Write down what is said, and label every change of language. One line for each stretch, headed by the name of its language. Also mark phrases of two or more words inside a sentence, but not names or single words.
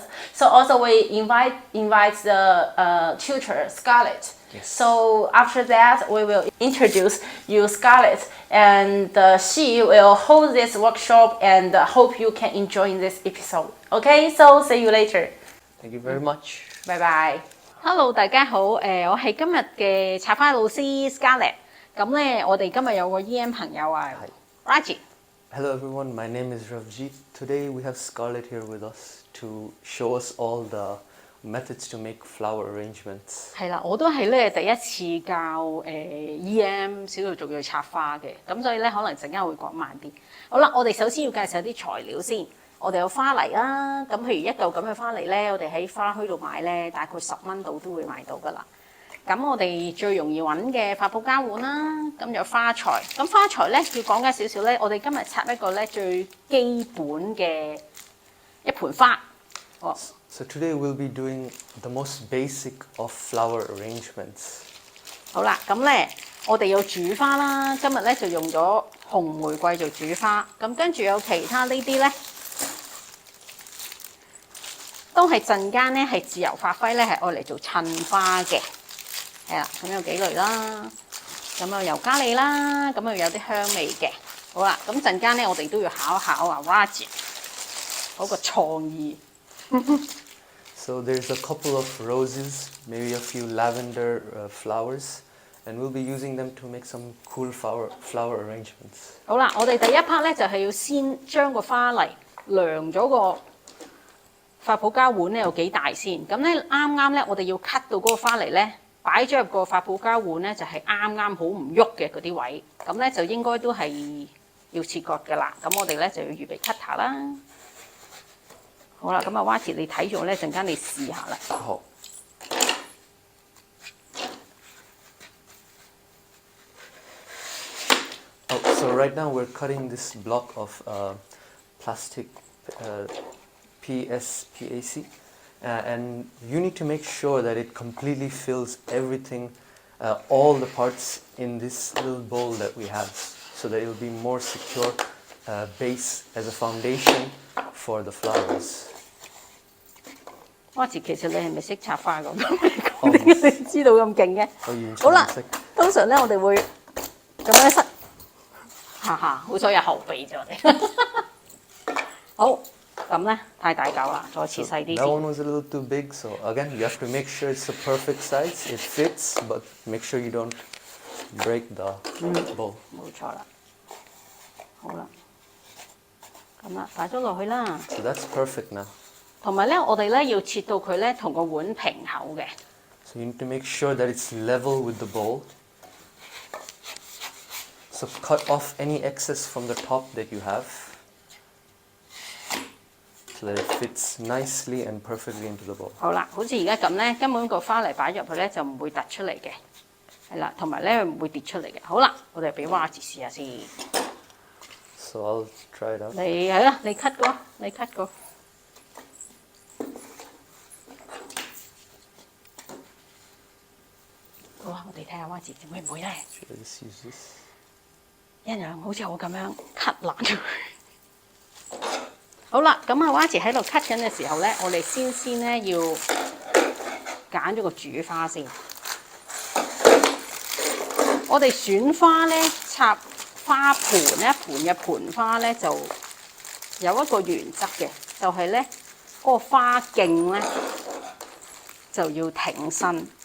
English: So also we invite the tutor Scarlett. Yes. So after that we will introduce you Scarlett, and she will hold this workshop, and hope you can enjoy this episode. Okay, so see you later. Thank you very much. Bye bye. Hello，
Cantonese: 大家好，我係今日嘅插花老師 Scarlett。咁咧，我哋今日有個 EM 朋友啊 ，Raji。
English: Hello everyone, my name is Ravjeet. Today we have Scarlett here with us to show us all the methods to make flower arrangements.
Cantonese: 係啦，我都係咧第一次教EM 少數族裔插花嘅，咁所以咧可能陣間會講慢啲。好啦，我哋首先要介紹啲材料先。我哋有花泥啦，咁譬如一嚿咁嘅花泥咧，我哋喺花墟度買咧，大概10蚊度都會買到噶啦。咁我哋最容易揾嘅發泡膠碗啦，咁有花材。咁花材咧要講解少少咧，我哋今日插一個咧最基本嘅一盆花。
English: So today we'll be doing the most basic of flower arrangements.
Cantonese: 好啦，咁咧我哋要煮花啦，今日咧就用咗紅玫瑰做煮花，咁跟住有其他呢啲咧。都係陣間咧係自由發揮咧，係愛嚟做襯花嘅，係啦。咁有幾類啦，咁有油加利啦，咁有啲香味嘅。好啦，咁陣間咧我哋都要考一考啊 Raji 嗰個創意。
English: So there's a couple of roses, maybe a few lavender flowers, and we'll be using them to make some cool flower arrangements.
Cantonese: 好啦，我哋第一 part 咧就係要先將個花泥量咗個發泡膠碗咧有幾大先？咁咧啱啱咧，我哋要 cut 到嗰個花泥咧，擺咗入個發泡膠碗咧，就係啱啱好唔喐嘅嗰啲位。咁咧就應該都係要切割㗎啦。咁我哋咧就要預備 cutter 啦。好啦，咁啊 Raji 你睇咗咧，陣間你試下啦。
English: 好。So right now we're cutting this block of plastic. PSPAC, and you need to make sure that it completely fills everything, all the parts in this little bowl that we have, so that it will be more secure base as a foundation for the flowers.
Cantonese: Raji 其實你係咪識插花咁？點解你知道咁勁嘅？好啦，通常咧我哋會咁樣塞，好彩有後備咗我哋。好。咁咧太大嚿啦，再切細啲先。
English: That one was a little too big, so again you have to make sure it's the perfect size. It fits, but make sure you don't break the bowl.
Cantonese: 冇錯啦，好啦，咁啦，擺咗落去啦。
English: So that's perfect now.
Cantonese: 同埋咧，我哋咧要切到佢咧同個碗平口嘅。
English: So you need to make sure that it's level with the bowl. So cut off any excess from the top that you have, so that it fits nicely and perfectly into the bowl.
Cantonese: 好啦，好似而家咁咧，根本個花泥擺入去咧就唔會突出嚟嘅，係啦，同埋咧唔會跌出嚟嘅。好啦，我哋俾 Raji 試下先。
English: So I'll try it out.
Cantonese: 你係啦，你 cut 過，你 cut 過。好啊，我哋睇下 Raji 會唔會咧？
English: Let's use this.
Cantonese: 一樣好似我咁樣 cut 爛咗佢。好啦，咁啊 Raji 喺度 cut 緊嘅時候咧，我哋先咧要揀咗個主花先。我哋選花咧，插花盆一盆嘅盆花咧，就有一個原則嘅，就係咧嗰個花徑咧就要挺身。